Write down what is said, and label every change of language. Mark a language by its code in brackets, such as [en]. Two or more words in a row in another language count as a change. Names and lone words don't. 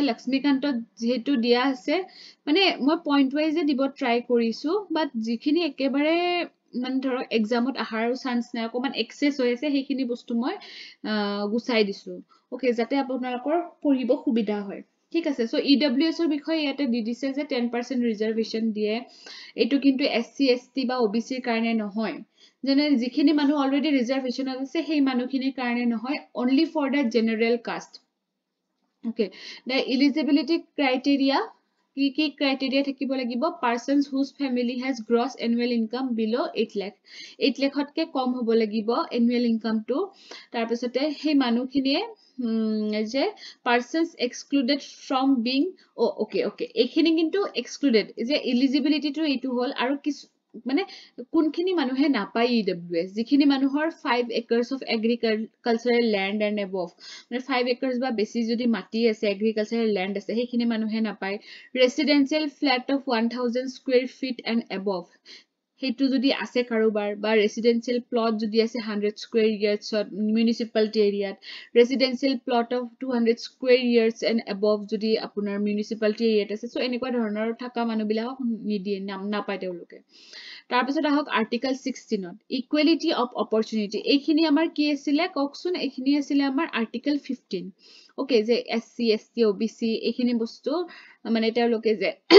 [as] লক্ষ্মীকান্তত যেহেতু দিয়া আছে মানে মই [en] point wise [as] দিব ট্ৰাই কৰিছো বাট যিখিনি একেবাৰে মানে ধৰক এক্সামত আহাৰ চান্স নাই অকমান এক্সেস হৈ আছে সেইখিনি বস্তু মই গুছাই দিছো ওকে যাতে আপোনালোকৰ পঢ়িব সুবিধা হয় ঠিক আছে সো EWS ৰ বিষয়ে ইয়াতে দি দিছে যে 10% ৰিজাৰ্ভেশন দিয়ে এটো কিন্তু SC ST বা OBC ৰ কাৰণে নহয় যেনে যিখিনি মানুহ অলৰেডি ৰিজাৰ্ভেশন আছে সেই মানুহখিনিৰ কাৰণে [en] নহয় only for the general caste okay the eligibility criteria কি criteria [as] থাকিব লাগিব [en] persons whose family has gross annual income below 8 lakh [as] 8 লাখতকৈ কম হ'ব লাগিব [en] annual income [as] টো তাৰপিছতে সেই মানুহখিনিয়ে যে [en] persons excluded from being okay [as] এইখিনি কিন্তু excluded যে eligibility টো এইটো হল আৰু মানে কোনখিনি মানুহে নাপায় EWS যিখিনি মানুহৰ [en] 5 acres of agricultural land and above [as] মানে [en] 5 acres [as] বা বেছি যদি মাটি আছে [en] agricultural land [as] আছে সেইখিনি মানুহে নাপায় [en] residential flat of 1000 square feet and above [as] হেতু যদি আছে কাৰোবাৰ বা [en] residential plot [as] যদি আছে 100 [en] square yards municipality area residential plot of 200 square yards and above [as] যদি আপোনাৰ [en] municipality area [as] আছে সো এনেকুৱা ধৰণৰ থকা মানুহবিলাকক নিদিয়ে নাপায় তেওঁলোকে তাৰ পিছত আহক [en] article 16 [as] ত [en] equality of opportunity [as] এইখিনি আমাৰ কি আছিল কওকচোন এইখিনি আছিল আমাৰ [en] article 15 [as] ওকে যে এসসি এসটি ওবিসি এইখিনি বস্তু মানে তেওঁলোকে যে